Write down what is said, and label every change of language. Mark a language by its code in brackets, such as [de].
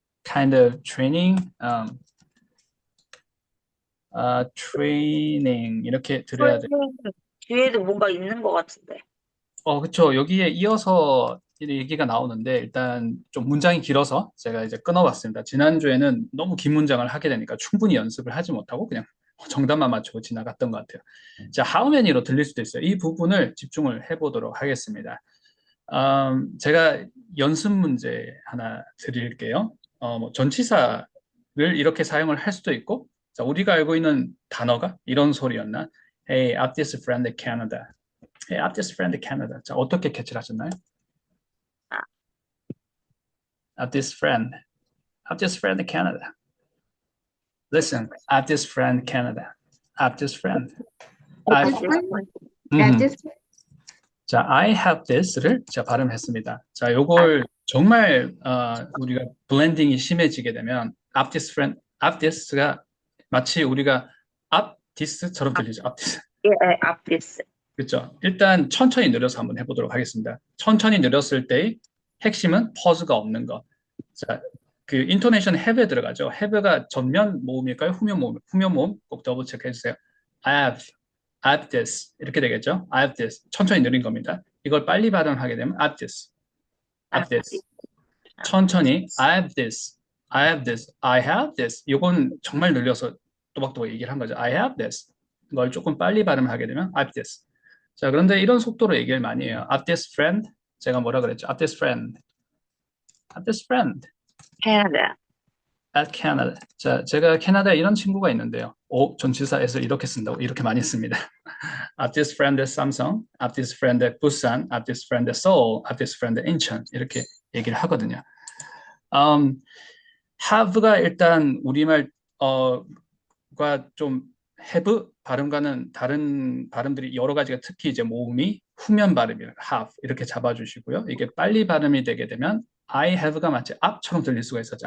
[en] Kind of training, training, [ko] 이렇게 들어야 돼. 뒤에도 뭔가 있는 것 같은데. 그쵸. 여기에 이어서 얘기가 나오는데, 일단 좀 문장이 길어서 제가 이제 끊어봤습니다. 지난주에는 너무 긴 문장을 하게 되니까 충분히 연습을 하지 못하고 그냥 정답만 맞추고 지나갔던 것 같아요. 자, [en] how many [ko] 로 들릴 수도 있어요. 이 부분을 집중을 해보도록 하겠습니다. 제가 연습 문제 하나 드릴게요. 뭐 전치사를 이렇게 사용을 할 수도 있고, 자, 우리가 알고 있는 단어가 이런 소리였나? [en] Hey, I'm this friend in Canada. Hey, I'm this friend in Canada. [ko] 자, 어떻게 캐치를 하셨나요? [en] I'm this friend. I'm this friend in Canada. Listen, I'm this friend in Canada. I'm this friend. I, This one? 음, This [ko] 자, [en] I have this [ko] 를 제가 발음했습니다. 자, 요걸 정말 우리가 블렌딩이 심해지게 되면 [en] up this friend, up this [ko] 가 마치 우리가 [en] up this [ko] 처럼 들리죠. [en] up this. 예, up this. [ko] 그렇죠. 일단 천천히 느려서 한번 해보도록 하겠습니다. 천천히 느렸을 때의 핵심은 퍼즈가 없는 거. 자, 그 인토네이션 have에 들어가죠. have가 전면 모음일까요? 후면 모음? 후면 모음 꼭 더블 체크해 주세요. [en] I have this 이렇게 되겠죠. I have this [ko] 천천히 느린 겁니다. 이걸 빨리 발음하게 되면 [en] I have this, I have this. [ko] 천천히 [en] I have this, I have this, I have this. [ko] 이건 정말 늘려서 또박또박 얘기를 한 거죠. [en] I have this. [ko] 이걸 조금 빨리 발음하게 되면 [en] I have this. [ko] 자, 그런데 이런 속도로 얘기를 많이 해요. [en] I have this friend. [ko] 제가 뭐라 그랬죠? [en] I have this friend. I have this friend. Canada. At Canada. [ko] 자, 제가 캐나다에 이런 친구가 있는데요. 전치사에서 이렇게 쓴다고 이렇게 많이 씁니다. [en] I have this friend at Samsung. I have this friend at Busan. I have this friend at Seoul. I have this friend at Incheon. [ko] 이렇게 얘기를 하거든요. have가 일단 우리말 좀 have 발음과는 다른 발음들이 여러 가지가 특히 이제 모음이 후면 발음이에요. have 이렇게 잡아주시고요. 이게 빨리 발음이 되게 되면 [en] I have [ko] 가 마치 up처럼 들릴 수가 있었죠.